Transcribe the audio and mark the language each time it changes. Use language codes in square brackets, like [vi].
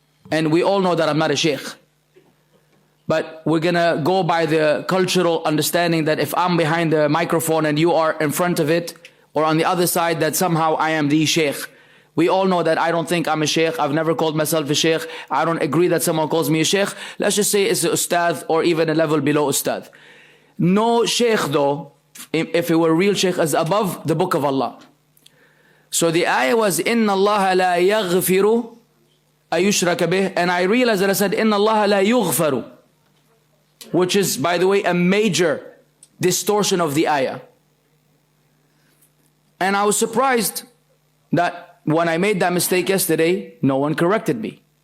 [en] And we all know that I'm not a sheikh. But we're gonna go by the cultural understanding that if I'm behind the microphone and you are in front of it, or on the other side, that somehow I am the sheikh. We all know that I don't think I'm a sheikh. I've never called myself a sheikh. I don't agree that someone calls me a sheikh. Let's just say it's an ustadh or even a level below ustadh. No sheikh though, if it were a real sheikh, is above the book of Allah. So the ayah was, [ar] إِنَّ اللَّهَ لَا يَغْفِرُ أَيُشْرَكَ بِهِ. [en] And I realized that I said, [ar] إِنَّ اللَّهَ لَا يُغْفَرُ. [en] Which is, by the way, a major distortion of the ayah. And I was surprised that when I made that mistake yesterday, no one corrected me.